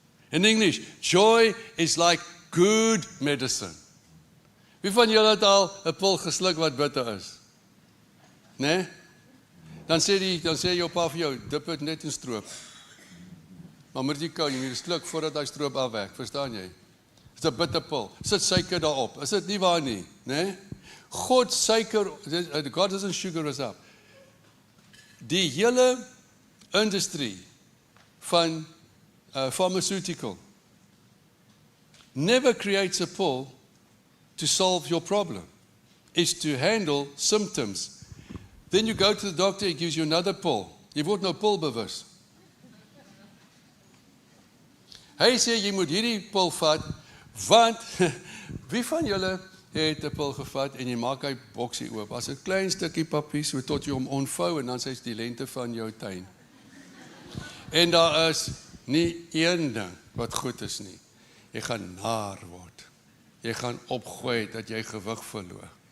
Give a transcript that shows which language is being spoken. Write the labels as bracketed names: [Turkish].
[English] In English, joy is like good medicine. [Afrikaans] Wie van julle het al 'n pil gesluk wat bitter is? Nee? Dan sê jou pa vir jou, dip dit net in stroop. Maar moet jy kou, jy moet sluk voordat hy stroop afwerk, verstaan jy? Dit is 'n bitterpil. Sit suiker daarop. Is dit nie waar nie? Nee? [English] God doesn't sugar us up. [Afrikaans] Die hele industrie van [English] pharmaceutical never creates a pill to solve your problem. It's to handle symptoms. Then you go to the doctor, he gives you another pill. [Afrikaans] Jy word nou pilbewus. Hy sê jy moet hierdie pil vat, want wie van julle het 'n pil gevat en jy maak hy boksie oop, as 'n klein stukkie papier so tot jy hom onvou en dan sê dit die lengte van jou tuin. En daar is nie een ding wat goed is nie. Jy gaan naar word. Jy gaan opgooi dat jy gewig verloor.